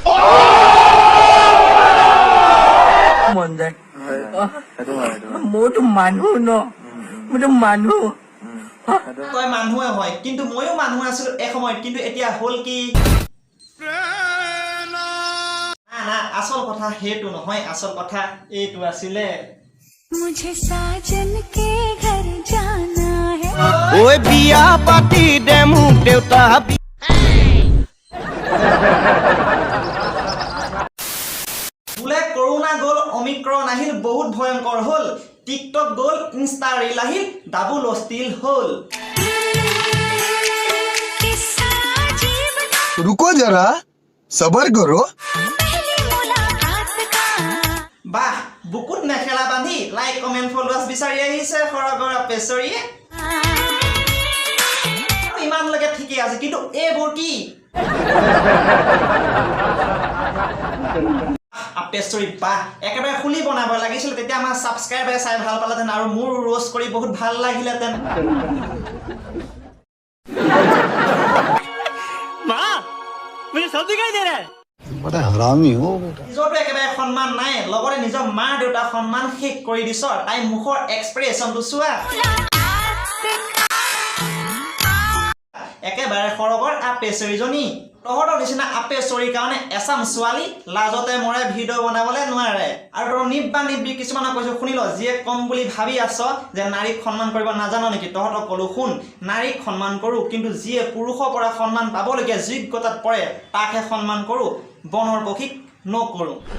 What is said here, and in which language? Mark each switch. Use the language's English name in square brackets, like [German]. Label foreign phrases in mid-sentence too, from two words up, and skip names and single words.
[Assamese] মন যায় মোৰতো মানুহ ন মোৰতো মানুহ তই মানুহে হয় কিন্তু ময়ো মানুহ আছিলো এসময়ত কিন্তু এতিয়া হ'ল কি না আচল কথা সেইটো নহয় আচল কথা এইটো আছিলে [Hindi] मुझे साजन के घर जाना है [Assamese] ওই বিয়া পাতি দে মোক দেউতা বোলে কৰোণা গ'ল অমিক্ৰণ আহিল বহুত ভয়ংকৰ হ'ল টিকটক গ'ল [English] Insta reel [Assamese] আহিল ডাবুল অষ্টিল হ'ল [Hindi] किस्सा अजीब था रुको जरा सबर करो पहली मुलाकात का [Assamese] বাহ বুকুত মেখেলা বান্ধি [English] like comment followers [Assamese] বিচাৰি আহিছে সৰগৰ পেচৰীয়ে ইমানলৈকে ঠিকেই আছে কিন্তু এইবোৰ কি পেচৰী বাহ একেবাৰে খুলি বনাব লাগিছিল তেতিয়া আমাৰ ছাবস্ক্ৰাইবাৰে চাই ভাল পালেহেঁতেন আৰু মোৰ ৰোষ্ট কৰি বহুত ভাল লাগিলেহেঁতেন [Hindi] बड़ा हरामी हो बेटा [Assamese] নিজৰটো একেবাৰে সন্মান নাই লগতে নিজৰ মা দেউতাৰ সন্মান শেষ কৰি দিছ তাই মুখৰ এক্সপ্ৰেছনটো চোৱা একেবাৰে সৰগৰ আপেচৰীজনী তহঁতৰ নিচিনা আপেচৰীৰ কাৰণে এচাম ছোৱালী লাজতে মৰে ভিডিঅ' বনাবলৈ নোৱাৰে আৰু তহঁতৰ নিব্বি কিছুমানক কৈছো শুনি ল যিয়ে কম বুলি ভাবি আছ যে নাৰীক সন্মান কৰিব নাজানো নেকি তহঁতক ক'লো শুন নাৰীক সন্মান কৰোঁ কিন্তু যিয়ে পুৰুষৰ পৰা সন্মান পাবলগীয়া যোগ্যতাত পৰে তাকহে সন্মান কৰোঁ বনৰ পক্ষীক নকৰোঁ